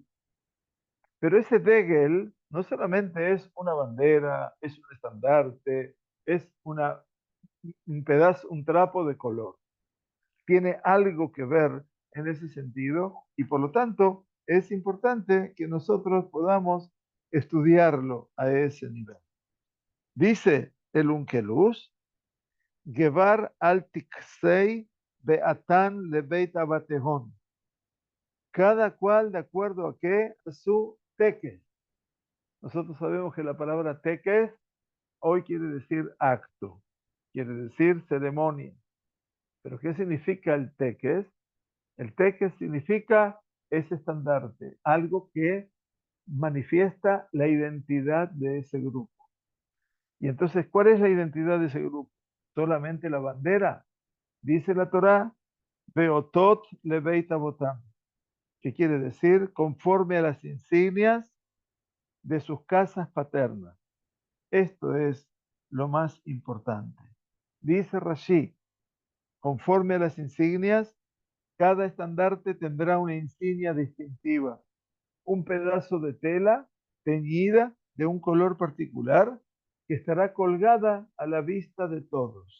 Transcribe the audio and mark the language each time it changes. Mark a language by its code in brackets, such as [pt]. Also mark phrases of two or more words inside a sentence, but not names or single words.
[es] Pero ese Degel no solamente es una bandera, es un estandarte, es un pedazo, un trapo de color. Tiene algo que ver en ese sentido y por lo tanto es importante que nosotros podamos estudiarlo a ese nivel. Dice el Unkelus, [arc] גבר על טקסיה באתון לבית אבהתהון. [es] Cada cual de acuerdo a qué, a su teques. Nosotros sabemos que la palabra teques hoy quiere decir acto, quiere decir ceremonia. Pero ¿qué significa el teques? El teques significa ese estandarte, algo que manifiesta la identidad de ese grupo. Y entonces, ¿cuál es la identidad de ese grupo? Solamente la bandera. Dice la Torá, [he] באתת לבית אבתם, [es] que quiere decir conforme a las insignias de sus casas paternas. Esto es lo más importante. Dice Rashi, conforme a las insignias, cada estandarte tendrá una insignia distintiva, un pedazo de tela teñida de un color particular que estará colgada a la vista de todos.